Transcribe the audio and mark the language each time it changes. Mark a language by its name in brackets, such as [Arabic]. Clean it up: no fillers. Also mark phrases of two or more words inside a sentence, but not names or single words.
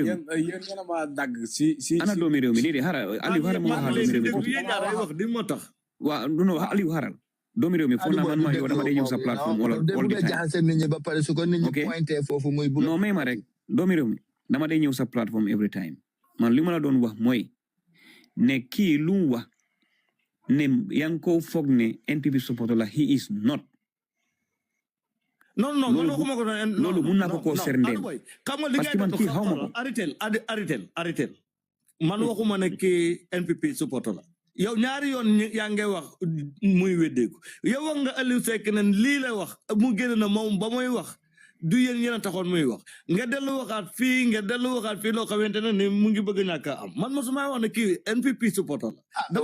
[Wolof] yéen ngeen ma dagg si ana doomi réew mi déedéet xaaral Aliou xaaral ma wax doomi réew mi yéen ñaar ay wax di moo tax waaw non Aliou xaaral doomi réew mi foog naa man maa yow dama day ñëw sa plateforme wala de bëgg a jaxase nit ñi ba pare su ko nit ñi pointé foofu muy bëgg non may ma rek doomi réew mi dama day ñëw sa plateforme every time man li ma la doon wax mooy ne kii lu mu wax ne yaa ngi ko foog ne NPP supporter la [English] he is not [Wolof] non loolu mun naa ko koo serndeel parce que man kii xaw ma ko arrêtel man waxuma ne kii NPP supporter la yow ñaari yoon yaa ngi wax muy weddeeku yow wax nga Aliou Seck ne lii lay wax mu génn na moom ba muy wax du yéen a taxoon muy wax nga dellu waxaat fii loo xamante ne ni mu ngi bëgg ñàkk a am man mosuma wax ne kii NPP supporter la.